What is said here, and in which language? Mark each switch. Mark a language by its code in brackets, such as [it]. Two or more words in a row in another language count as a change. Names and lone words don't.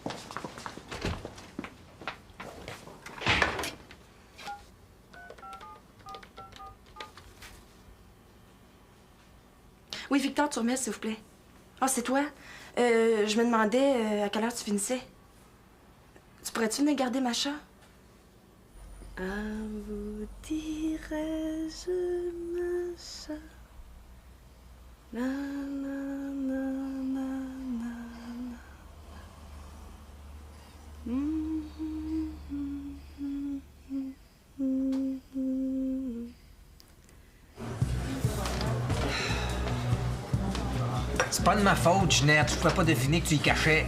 [fr] Oui, Victor Turmel, s'il vous plaît. Ah, c'est toi? Je me demandais à quelle heure tu finissais. Tu pourrais-tu venir garder Macha? À vous dirais-je, Macha. Na, na, na, na, na, na. C'est pas de ma faute, Ginette. Je pouvais pas deviner que tu y cachais.